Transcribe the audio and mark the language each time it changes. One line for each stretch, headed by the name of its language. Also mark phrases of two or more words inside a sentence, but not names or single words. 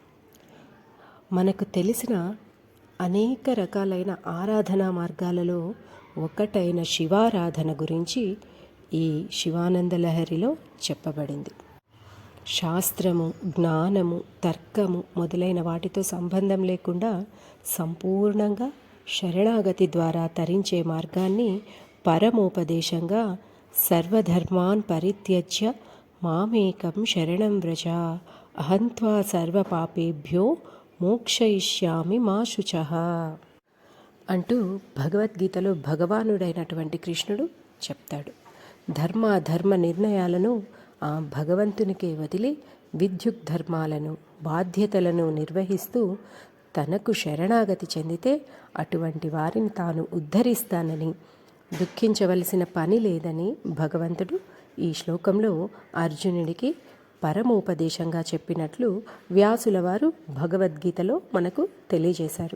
Telugu: మనకు తెలిసిన అనేక రకాలైన ఆరాధనా మార్గాలలో ఒకటైన శివారాధన గురించి ఈ శివానంద లహరిలో చెప్పబడింది. శాస్త్రము, జ్ఞానము, తర్కము మొదలైన వాటితో సంబంధం లేకుండా సంపూర్ణంగా శరణాగతి ద్వారా తరించే మార్గాన్ని పరమోపదేశంగా
Sanskrit: సర్వధర్మాన్ పరిత్యజ్య మామేకం శరణం వ్రజ అహంత్వా సర్వపాపేభ్యో మోక్షయిష్యామి మా శుచః
Telugu: అంటూ భగవద్గీతలో భగవానుడైనటువంటి కృష్ణుడు చెప్తాడు. ధర్మ నిర్ణయాలను ఆ భగవంతునికే వదిలి విద్యుత్ ధర్మాలను, బాధ్యతలను నిర్వహిస్తూ తనకు శరణాగతి చెందితే అటువంటి వారిని తాను ఉద్ధరిస్తానని, దుఃఖించవలసిన పని లేదని భగవంతుడు ఈ శ్లోకంలో అర్జునుడికి పరమోపదేశంగా చెప్పినట్లు వ్యాసుల వారు భగవద్గీతలో మనకు తెలియజేశారు.